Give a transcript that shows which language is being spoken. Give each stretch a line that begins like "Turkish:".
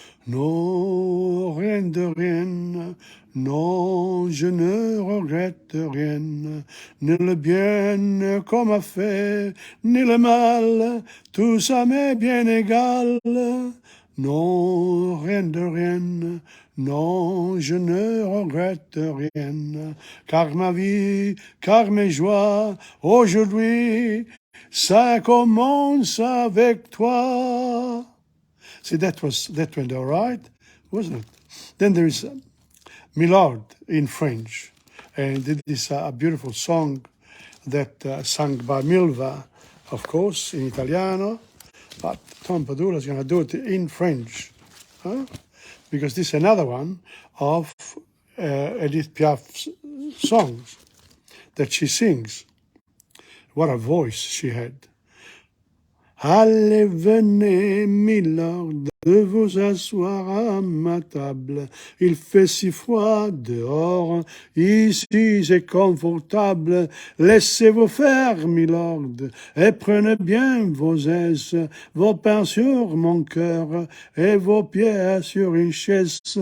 French: Non, rien de rien, non, je ne regrette rien, ni le bien qu'on m'a fait, ni le mal, tout ça m'est bien égal. Non, rien de rien, non, je ne regrette rien, car ma vie, car mes joies, aujourd'hui, ça commence avec toi.
English: See, that went all right, wasn't it? Then there is Milord in French, and it is a beautiful song that sung by Milva, of course, in Italiano, but Tom Padula is going to do it in French, because this is another one of Edith Piaf's songs that she sings. What a voice she had.
French: Allez, venez, milord, de vous asseoir à ma table. Il fait si froid dehors, ici c'est confortable. Laissez-vous faire, milord, et prenez bien vos aises, vos pains sur mon cœur, et vos pieds sur une chaise.